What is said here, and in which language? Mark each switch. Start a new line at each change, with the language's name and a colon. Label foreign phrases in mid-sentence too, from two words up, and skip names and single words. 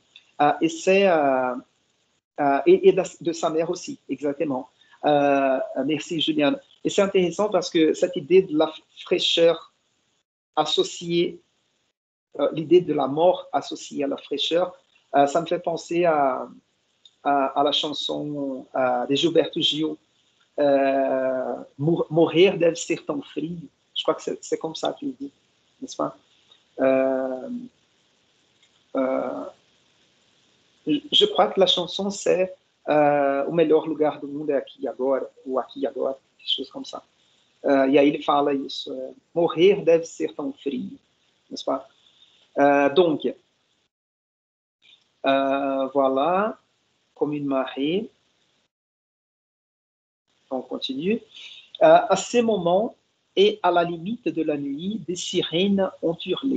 French: Et de sa mère aussi, exactement. Merci, Juliane. Et c'est intéressant parce que cette idée de la fraîcheur associée, l'idée de la mort associée à la fraîcheur, ça me fait penser à la chanson de Gilberto Gil, Morrer deve ser tão frio. Je crois que c'est comme ça qu'il dit, n'est-ce pas? Je crois que la chanson c'est
Portuguese: o melhor lugar do mundo é aqui e agora, ou aqui e agora,
French: quelque chose comme ça.
Portuguese: E aí ele fala isso, morrer deve ser tão frio,
French: n'est-ce pas? Donc, voilà, comme une marée. On continue. À ces moments et à la limite de la nuit, des sirènes ont hurlé.